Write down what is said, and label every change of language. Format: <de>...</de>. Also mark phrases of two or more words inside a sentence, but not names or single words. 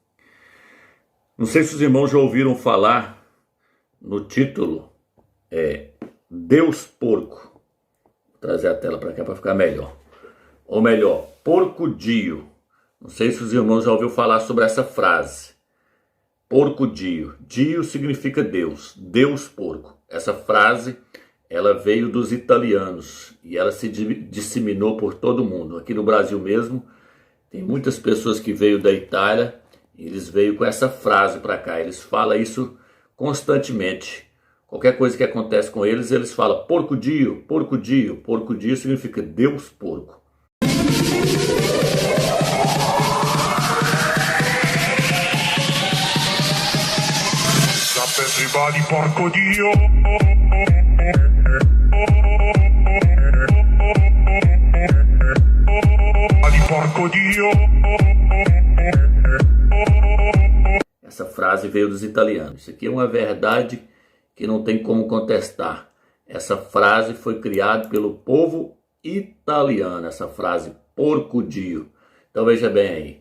<pt>Não sei se os irmãos já ouviram falar no título Deus Porco. Vou trazer a tela para cá para ficar melhor. Ou melhor, porco-dio. Não sei se os irmãos já ouviram falar sobre essa frase. Porco-dio. Dio significa Deus. Deus porco. Essa frase ela veio dos italianos e ela se disseminou por todo mundo. Aqui no Brasil mesmo, tem muitas pessoas que veio da Itália, e eles veio com essa frase para cá. Eles falam isso constantemente. Qualquer coisa que acontece com eles, eles falam porco-dio, porco-dio. Porco-dio significa Deus porco. Everybody, porco-dio. Porco-dio. Essa frase veio dos italianos. Isso aqui é uma verdade que não tem como contestar. Essa frase foi criada pelo povo italiano, essa frase porco-dio. Então veja bem aí.</pt>